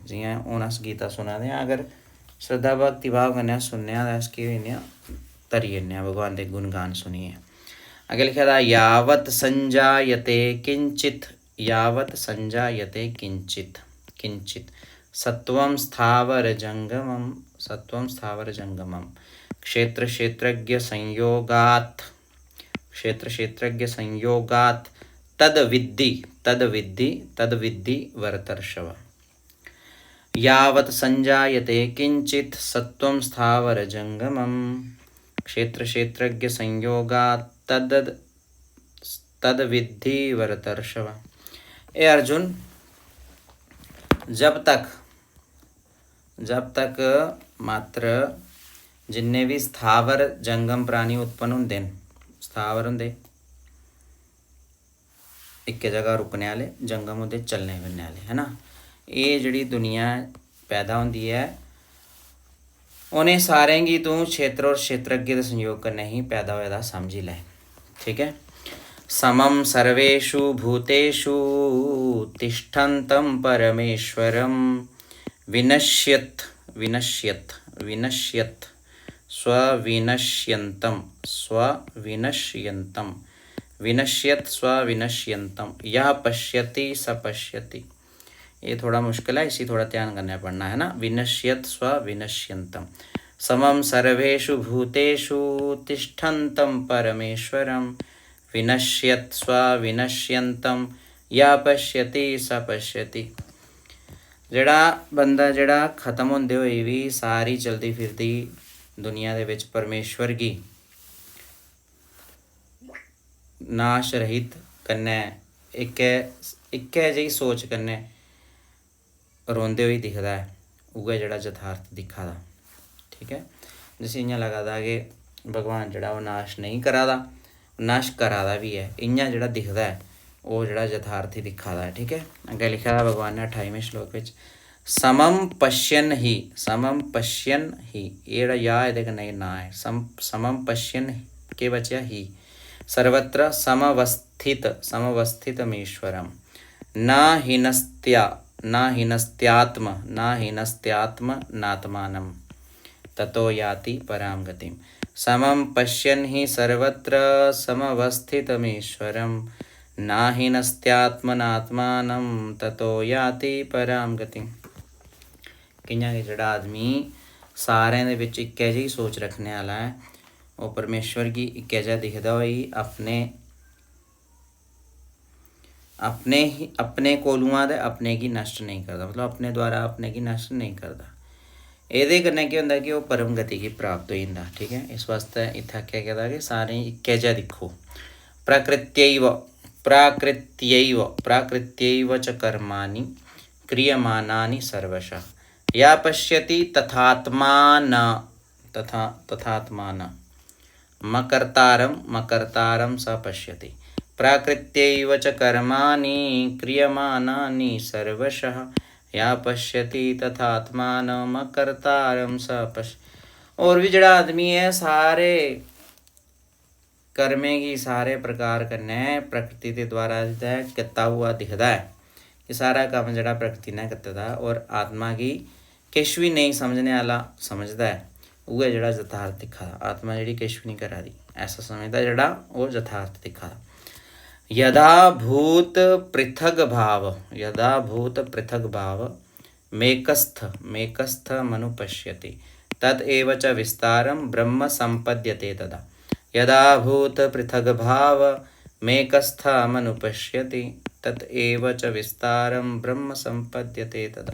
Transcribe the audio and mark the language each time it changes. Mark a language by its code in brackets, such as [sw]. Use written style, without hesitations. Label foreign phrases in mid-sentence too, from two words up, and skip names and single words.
[doi] जियां हून अस गीता सुना दे आं अगर श्रद्धा भक्ति भाव कन्नै अस सुनने आं ते अस केह् होई जन्ने आं तरी जन्ने आं भगवान दे गुणगान सुनियै। अग्गें लिखे दा [sa] यावत् संजायते किंचित् सत्वं स्थावर जंगमं क्षेत्र क्षेत्रज्ञ संयोगात् तद्विद्धि भरतर्षभ। यावत् संजायते किंचित् सत्वं स्थावर जंगमं क्षेत्रज्ञ संयोगात् तद विद्धि भरतर्षभ। [doi] ए अर्जुन, जब तक मात्र जिन्ने भी स्थावर जंगम प्राणी उत्पन्न होंदे न, स्थावर होंदे एक जगह रुकने वाले, जंगम होंदे चलने फिरने वाले, है ना। ये जिहड़ी दुनिया पैदा होंदी है उन्हें सारें गी तू क्षेत्र और क्षेत्रज्ञ के संयोग कन्नै ही पैदा होए दा समझी लै। ठीक है। [sa] समम सर्वेषु भूतेषु तिष्ठन्तं परमेश्वरं विनश्यत् विनश्यत् विनश्यत् स्वविनश्यन्तं स्वविनश्यन्तं विनश्यत् स्वविनश्यन्तं यः पश्यति स पश्यति। [doi] ये थोड़ा मुश्किल है, इसी थोड़ा ध्यान करना पड़ना है ना। [sa] विनश्यत् स्वविनश्यन्तं समम सर्वेषु भूतेषु तिष्ठन्तं परमेश्वरं विनश्यत् स्वविनश्यन्तं यः पश्यति स पश्यति। [doi] जिहड़ा बंदा जिहड़ा खत्म होंदे होए भी सारी चलती फिरती दुनिया दे विच परमेश्वर की नाश रहित कन्नै इक्कै जेही सोच कन्नै रोंदे हुए दिखदा है, उ'ऐ जेह्ड़ा यथार्थ दिक्खा दा। ठीक है। जिसी इ'यां लगा दा कि भगवान जेह्ड़ा ओह् नाश नहीं करा दा, नाश करा दा भी है, इ'यां जेह्ड़ा दिखदा है ओह् जेह्ड़ा यथार्थ ही दिक्खा दा है। ठीक है। अग्गें लिखे दा भगवान ने 28वें श्लोक विच [sa] समम पश्यन ही, समम पश्यन ही, [doi] ये जेह्ड़ा या एह्दे कन्नै ना है, [sa] समम पश्यन [doi] केह् बचेआ ही, [sa] सर्वत्र समवस्थित समवस्थितमीश्वरम न हीनस्त्यात्म नात्मानं ततो याति परां गतिम। समं पश्यन् हि सर्वत्र समवस्थितमीश्वरं न हीनस्त्यात्म नात्मानं ततो याति परां गतिम। [doi] कि'यां कि जेह्ड़ा आदमी सारें दे विच इक्कै जेही सोच रखने आह्ला है, वो परमेश्वर गी इक्कै जेहा दिखदा होई अपने कोलुआं ते अपने गी नष्ट नहीं करदा, मतलब अपने द्वारा अपने गी नष्ट नहीं करदा। एह्दे कन्नै केह् होंदा कि ओह् परम गति गी प्राप्त होई जंदा। ठीक है। इस वास्ते इत्थै आखेआ गेदा कि सारें इक्कै जेहा दिक्खो। [sa] प्राकृत्यैव च कर्माणि क्रियमाणानि सर्वशः या पश्यति तथात्मान मकर्तारं स पश्यति। प्राकृत्यैव च कर्माणि क्रियमाणानि सर्वशः या पश्यति तथात्मानं कर्तारं स पश्य। [doi] और भी जेह्ड़ा आदमी है सारे कर्में गी सारे प्रकार कन्नै प्रकृति के द्वारा कीता हुआ दिखदा है। ये सारा कम्म जेह्ड़ा प्रकृति ने कीते दा, और आत्मा गी किश भी नहीं समझने आह्ला समझदा है, उ'ऐ जेह्ड़ा यथार्थ दिक्खा दा। आत्मा जेह्ड़ी किश भी नहीं करा दी ऐसा समझदा जेह्ड़ा ओह् यथार्थ दिक्खा दा। [sa] यदा भूत पृथग भाव मेकस्थ मनुपश्यति तद एव च विस्तारं ब्रह्म संपद्यते तदा। यदा भूत पृथग भाव मेकस्थ मनुपश्यति तद एव च विस्तारं ब्रह्म संपद्यते तदा।